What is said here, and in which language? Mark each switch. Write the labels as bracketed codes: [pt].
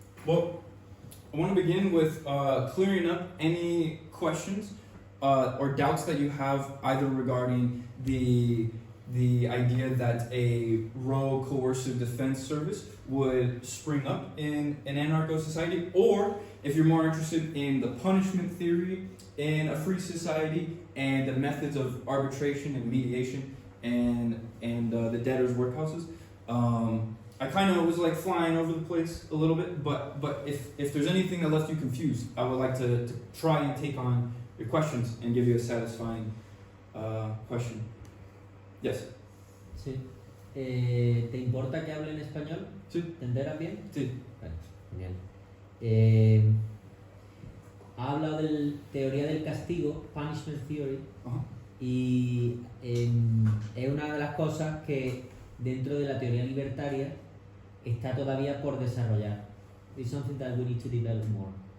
[en] Well, I want to begin with clearing up any questions or doubts that you have either regarding the idea that a rogue coercive defense service would spring up in an anarcho-society, or if you're more interested in the punishment theory in a free society and the methods of arbitration and mediation and the debtors' workhouses. I kind of was like flying over the place a little bit, but if there's anything that left you confused, I would like to try and take on your questions and give you a satisfying question. Yes. [es] Sí. ¿Te importa que hable en español? Sí. ¿Te enteras bien? Sí. Vale, genial. Ha hablado de teoría del castigo, [en] punishment theory, [es] Ajá. y es una de las cosas que dentro de la teoría libertaria está todavía por desarrollar. [en] It's something that we need to develop more.